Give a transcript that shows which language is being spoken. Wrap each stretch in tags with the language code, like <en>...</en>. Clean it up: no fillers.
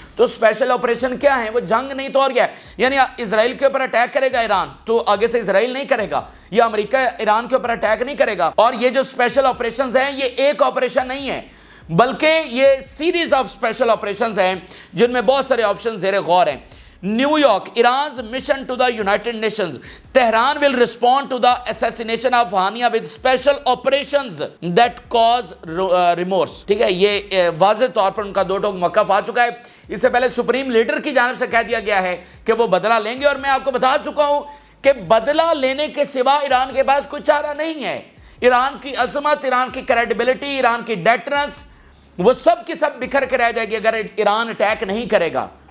<ur>تو special operation کیا ہیں؟ وہ جنگ نہیں تو اور کیا ہے. یعنی اسرائیل کے اوپر اٹیک کرے گا ایران تو آگے سے اسرائیل نہیں کرے گا، یا امریکہ ایران کے اوپر اٹیک نہیں کرے گا. اور یہ جو اسپیشل آپریشنز ہیں یہ ایک آپریشن نہیں ہے بلکہ یہ سیریز آف اسپیشل آپریشنز ہیں جن میں بہت سارے آپشن زیر غور ہیں.</ur> <en>New York Iran's mission to the United Nations. Tehran will respond to the assassination of Hania with special operations that cause remorse.</en> <ur>ٹھیک ہے، یہ واضح طور پر ان کا دو ٹوک موقف آ چکا ہے. اس سے پہلے سپریم لیڈر کی جانب سے کہہ دیا گیا ہے کہ وہ بدلہ لیں گے، اور میں آپ کو بتا چکا ہوں کہ بدلہ لینے کے سوا ایران کے پاس کوئی چارہ نہیں ہے. ایران کی عظمت، ایران کی کریڈیبلٹی، ایران کی ڈیٹرنس وہ سب کی سب بکھر کے رہ جائے گی اگر ایران اٹیک نہیں کرے گا.</ur>